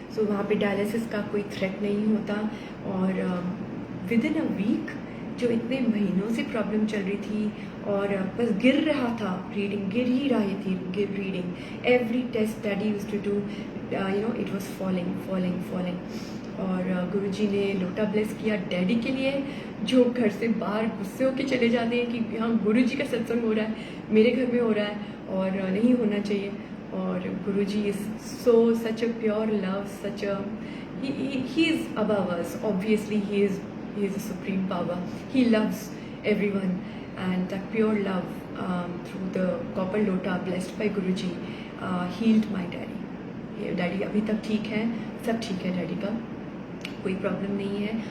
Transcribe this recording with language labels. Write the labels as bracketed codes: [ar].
[hi] सो वहाँ पे डायलिसिस का कोई थ्रेट नहीं होता। और [en] within a week [hi] जो इतने महीनों से प्रॉब्लम चल रही थी और बस गिर रहा था रीडिंग, गिर ही रही थी reading. [en] Every test daddy used to do, it was falling. [hi] और गुरुजी ने लोटा ब्लेस किया डैडी के लिए, जो घर से बाहर गुस्से होके चले जाते हैं कि हाँ गुरुजी का सत्संग हो रहा है, मेरे घर में हो रहा है और नहीं होना चाहिए। [en] और Guruji is such a pure love, such a he is above us, obviously he is a supreme power, he loves everyone, and that pure love through the copper lota blessed by Guruji healed my daddy. [hi] Daddy अभी तक ठीक है, सब ठीक है, daddy का कोई problem नहीं है।